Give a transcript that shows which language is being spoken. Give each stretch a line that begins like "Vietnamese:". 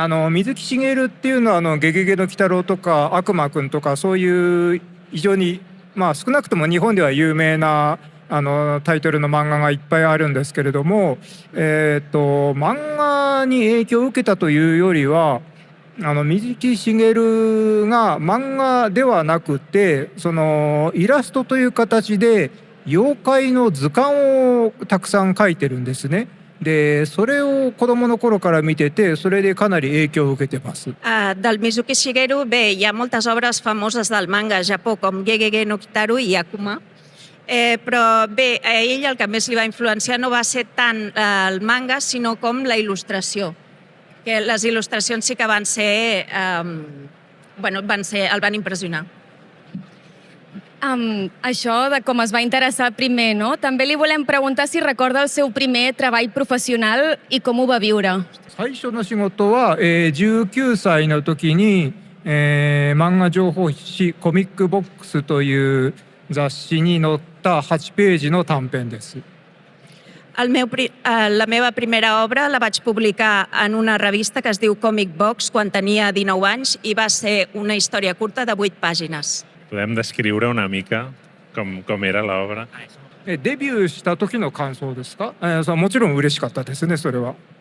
Japanese: 水木しげるっていうのはゲゲゲの鬼太郎とか悪魔くんとかそういう非常に少なくとも日本では有名なタイトルの漫画がいっぱいあるんですけれども、漫画に影響を受けたというよりは水木しげるが漫画ではなくてそのイラストという形で妖怪の図鑑をたくさん描いてるんですね。でそれを子供の頃から見ててそれでかなり影響を受けてます。
Catalan: Del Mizuki Shigeru, bé, hi ha moltes obres famoses del manga a Japó com Gegege no Kitaru i Akuma, però bé, a ell el que més li va influenciar no va ser tant el manga sinó com la il·lustració, que les il·lustracions sí que van ser, el van impressionar. Això de com es va interessar primer, no? També li volem preguntar si recorda el seu primer treball professional i com ho va viure.
Japanese: 最初の仕事は、19歳の時に、漫画情報誌コミックボックスという雑誌に載った8ページの短編です。
Catalan: La meva primera obra la vaig publicar en una revista que es diu Comic Box quan tenia 19 anys i va ser una història curta de 8 pàgines. Podem descriure una mica com era l'obra?
Japanese: デビューした時の感想ですか？もちろん嬉しかったですね、それは。